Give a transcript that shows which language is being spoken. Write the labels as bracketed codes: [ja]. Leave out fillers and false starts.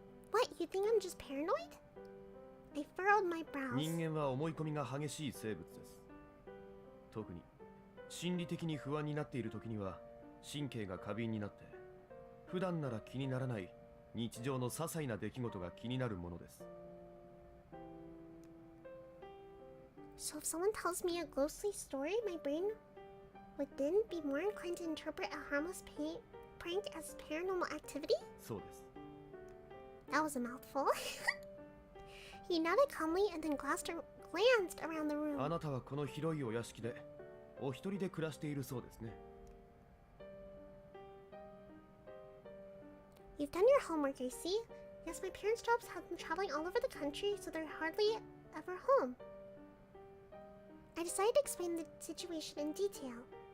[en] What, you think I'm just paranoid? I furrowed my brows. [ja] 人間は思い込みが激しい生物です。特に心理的に不安になっている時には神経が過敏になって、普段なら気にならない日常の些細な出来事が気になるものです。 [en] So if someone tells me a ghostly story, my brain would then be more inclined to interpret a harmless prank as paranormal activity? [ja] そうです。 [en] That was a mouthful. He nodded calmly and then glanced around the [ja] あ [en] room. [ja] なたはこの広いお屋敷でお一人で暮らしているそうですね。 [en] You've done your homework, I see. Yes, my parents' jobs have them traveling all over the country, so they're hardly ever home. I decided to explain the situation in detail.